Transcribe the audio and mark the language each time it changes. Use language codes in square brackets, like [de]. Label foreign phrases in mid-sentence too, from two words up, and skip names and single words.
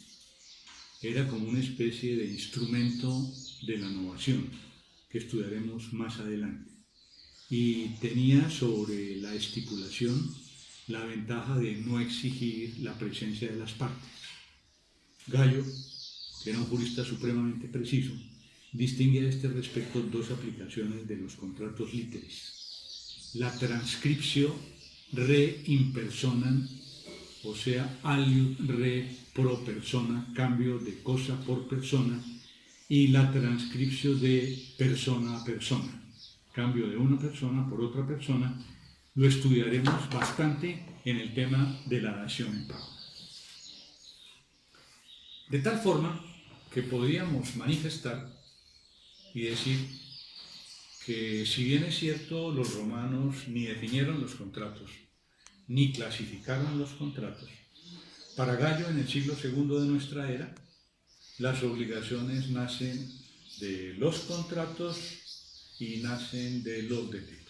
[es] Era como una especie de instrumento de la novación, que estudiaremos más adelante, y tenía sobre la estipulación la ventaja de no exigir la presencia de las partes. Gallo, que era un jurista supremamente preciso, distingue a este respecto 2 aplicaciones de los contratos literis: la [la] transcriptio re in personam, [es] o sea, [la] aliud re pro persona, [es] cambio de cosa por persona, y la transcripción de persona a persona. Cambio de una persona por otra persona, lo estudiaremos bastante en el tema de la dación en pago. De tal forma que podríamos manifestar y decir que si bien es cierto, los romanos ni definieron los contratos, ni clasificaron los contratos, para Gallo en el siglo II de nuestra era, las obligaciones nacen de los contratos y nacen de los delitos.